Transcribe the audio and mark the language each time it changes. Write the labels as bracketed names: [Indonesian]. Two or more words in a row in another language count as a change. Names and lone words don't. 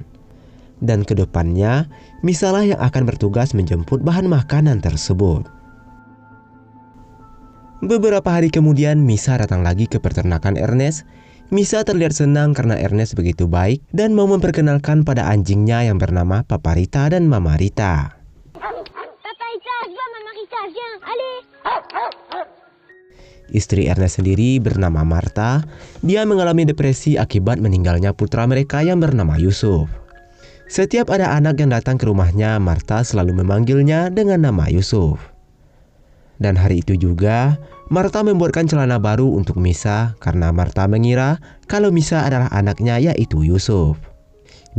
[Indonesian] Dan kedepannya, Misa lah yang akan bertugas menjemput bahan makanan tersebut. Beberapa hari kemudian, Misa datang lagi ke peternakan Ernest. Misa terlihat senang karena Ernest begitu baik dan mau memperkenalkan pada anjingnya yang bernama Papa Rita dan Mama Rita. [French] Papa Rita, viens, Mama Rita, viens, allez. [Indonesian] Istri Ernest sendiri bernama Martha. Dia mengalami depresi akibat meninggalnya putra mereka yang bernama Yusuf. Setiap ada anak yang datang ke rumahnya, Martha selalu memanggilnya dengan nama Yusuf. Dan hari itu juga, Martha membuatkan celana baru untuk Misa karena Martha mengira kalau Misa adalah anaknya yaitu Yusuf.